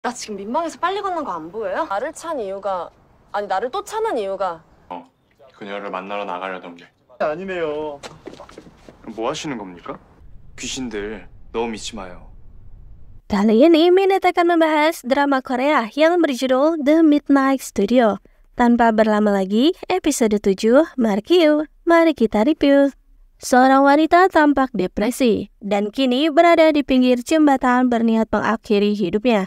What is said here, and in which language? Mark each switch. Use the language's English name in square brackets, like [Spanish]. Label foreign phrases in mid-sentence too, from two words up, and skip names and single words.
[Korean] 나 지금 민망해서 빨리 걷는 거 안 보여요? 나를 찬 이유가 아니 나를 또 차는 이유가 그녀를 만나러 나가려던 게. 아니네요. 그럼 뭐 하시는 겁니까? 귀신들 너무 믿지 마요. [Indonesian] Kali ini Minute akan membahas drama Korea yang berjudul The Midnight Studio. Tanpa berlama lagi, episode 7, mari kita review. Seorang wanita tampak depresi dan kini berada di pinggir jembatan berniat mengakhiri hidupnya.